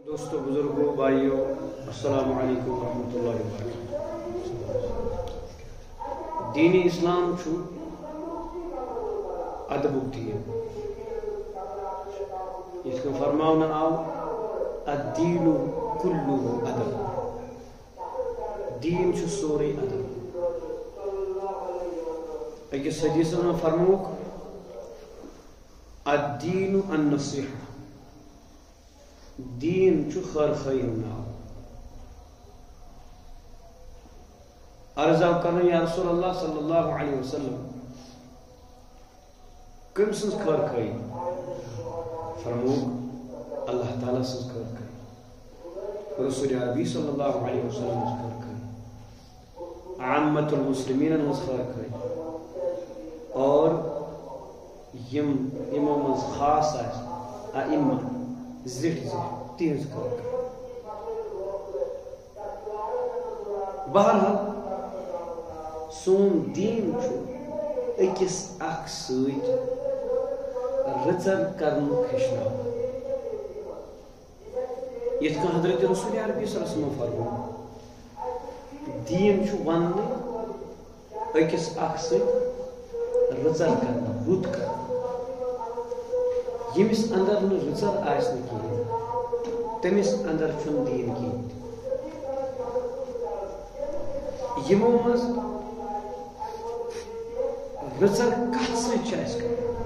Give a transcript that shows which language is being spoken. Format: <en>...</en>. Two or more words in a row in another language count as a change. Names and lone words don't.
<ur>دوستو بزرگوں بھائیوں</ur> <ar>السلام علیکم ورحمۃ اللہ وبرکاتہ.</ar> <ks>دین اسلام چھو ادبک دین. اس کو فرماؤنا آو</ks> <ar>الدین کلہ ادب.</ar> <ks>دین چھو سوری ادب. اکس حدیث میں فرموک</ks> <ar>الدین النصیحہ.</ar> <ks>دین چھو خیر خیر ناو. عرض کرنا</ks> <ar>یا رسول اللہ صلی اللہ علیہ وسلم</ar> <ks>کم سنس خیر خیر؟ فرموک اللہ تعالیٰ سنس خیر خیر. رسول عربی</ks> <ar>صلی اللہ علیہ وسلم</ar> <ks>سنس خیر خیر.</ks> <ar>عامت المسلمین</ar> <ks>سنس خیر خیر. اور یم امام خاص ائمہ زٹ تہذ خیر. بہرحال سون دین اکس اخ سۭتۍ رٕژر کرنُک ہیٚچھناوان. یِتھ کٔنۍ حضرت رسول عربی</ks> <ar>صلی اللہ علیہ وسلم</ar> <ks>فرموو دین چھُ وننہٕ أکِس اکھ سۭتۍ رٕژر کرنہٕ رُت کرنہٕ. ییٚمِس اندر نہٕ رٕژر آسہِ نہٕ کِہیٖنۍ تٔمِس اندر چھُنہٕ دیٖن کِہیٖنۍ. یِمو منٛز رٕژر کتھ سۭتۍ چھِ اَسہِ کرٕنۍ؟</ks>